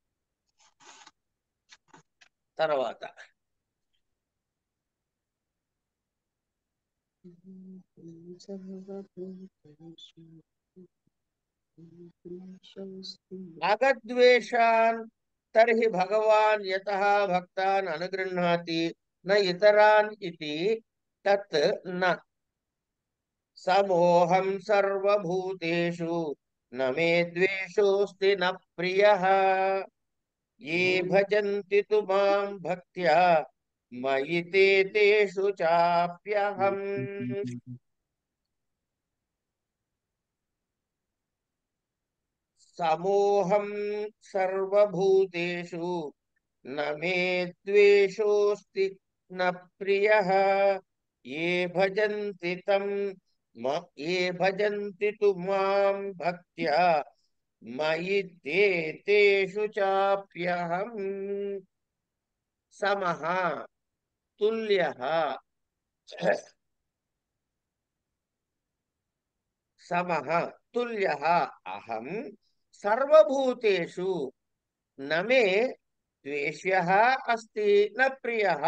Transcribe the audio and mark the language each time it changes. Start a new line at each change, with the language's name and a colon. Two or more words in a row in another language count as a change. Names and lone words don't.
Sanskrit: తర్వాత అగద్వేషాన్ తర్హి భగవాన్ యతః భక్తాన్ అనుగృహ్ణాతి న ఇతరాన్ ఇతి తత్ న సమోహం సర్వభూతేషు న మే ద్వేషోస్తి న ప్రియః ఏ భజంతి తు మాం భక్త్యా మయి తే తేషు చాప్యహం. సమోహం సర్వభూతేషు న మే ద్వేషోస్తి న ప్రియః ఏ భజంతి ఏ భజంతి తు మాం భక్త్యా మయి తే తేషు చాప్యహం. సమః తుల్యః సమః తుల్యః అహం సర్వభూతేషు న మే ద్వేష్యః అస్తి న ప్రియః.